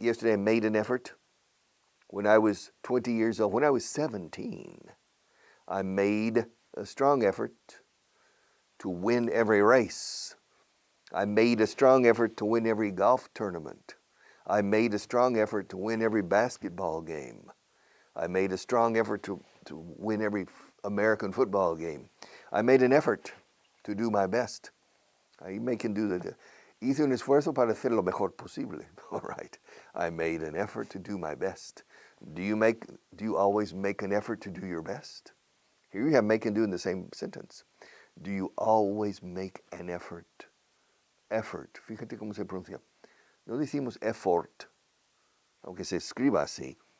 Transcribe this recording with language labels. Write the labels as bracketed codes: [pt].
[en] Yesterday I made an effort. When I was 20 years old, when I was 17, I made a strong effort to win every race. I made a strong effort to win every golf tournament. I made a strong effort to win every basketball game. I made a strong effort to win every American football game. I made an effort to do my best. I can do the [es] hice un esfuerzo para hacer lo mejor posible. [en] All right. I made an effort to do my best. Do you always make an effort to do your best? Here you have make and do in the same sentence. Do you always make an effort? Effort. [es] Fíjate cómo se pronuncia. No decimos [en] effort, [es] aunque se escriba así.